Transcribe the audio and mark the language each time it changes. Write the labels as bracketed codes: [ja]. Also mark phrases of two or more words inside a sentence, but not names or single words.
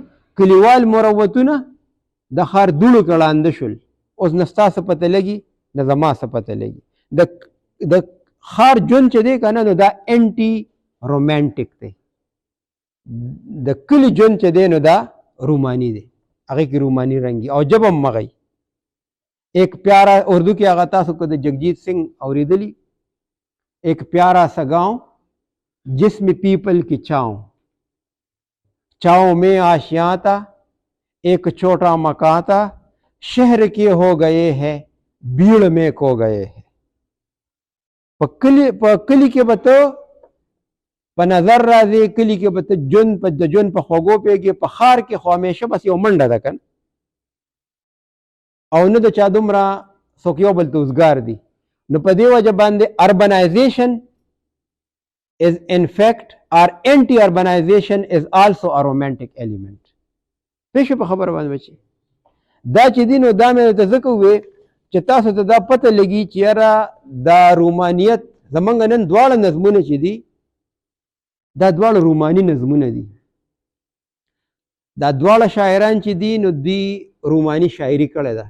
[ps] کلیوال مروتونه د ښار دوړو کې ړانده شول، اوس نه ستا څه پته لګي نه زما څه پته لګي. د ښار ژوند چې دی که نه نو دا انټي رومانټیک دی. د کلي ژوند چې دی نو دا رومانی دی، هغې کې رومانی رنګي او ژبه هم مغی. [ur] ایک پیارا [ps] اردو کې هغه تاسو کو د جگجیت سنگھ اوریدلی، [ur] ایک پیارا سا گاؤں جس میں پیپل کی چاؤں میں آشیاں تھا، ایک چھوٹا مکان تھا، شہر کے ہو گئے ہیں بھیڑ میں کھو گئے ہیں. [ps] په کلی کې به ته په نظر راځې، کلی کې به ته د ژوند په خوږو پوهېږې، په ښار کې خو همیشه بس یو منډه ده که نه، او نه د چا دومره څوک یو بل ته اوزګار دي. نو په دې وجه باندې اربنایزیشن [en] is in fact or anti-urbanization is also a romantic element. [ps] پېښې په خبره باندې بچي دا چې دي نو دا مې ته ځکه ووې چې تاسو ته دا پته لګي چې یاره دا رومانیت زمونږ نن دواړه نظمونه چې دي دا دواړه روماني نظمونه دي. دا دواړه شاعران چې دي نو دی روماني شاعري کړې ده.